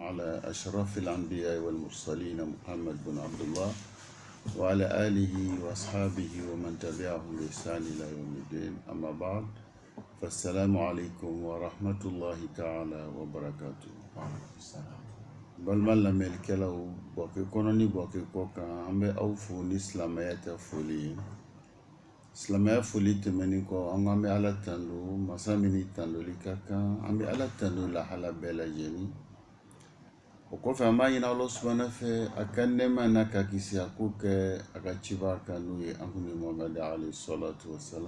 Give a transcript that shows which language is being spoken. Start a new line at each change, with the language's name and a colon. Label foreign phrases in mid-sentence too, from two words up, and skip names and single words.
Arabic: على أشرف الأنبياء والمرسلين محمد بن عبد الله وعلى آله وأصحابه ومن تبعهم بإحسان إلى يوم الدين. أما بعد، فالسلام عليكم ورحمة الله تعالى وبركاته.
Bambara: balma lamɛlikɛlaw bɔkɛ kɔnɔ ni bɔkɛ kɔ kan an bɛ aw fo ni silamɛya tɛ foli ye. Silamɛya foli tɛmɛnin kɔ an bɛ ala tando, masa min ni tandoli ka kan. An bɛ ala tando lahala bɛɛ lajɛlen. O kɔfɛ an b'a ɲini Ala subahana fɛ a ka nɛɛma n'a ka kisi a ko kɛ a ka ciba kan n'o ye an kun ni Muhamadu
Arabic: عليه الصلاة والسلام.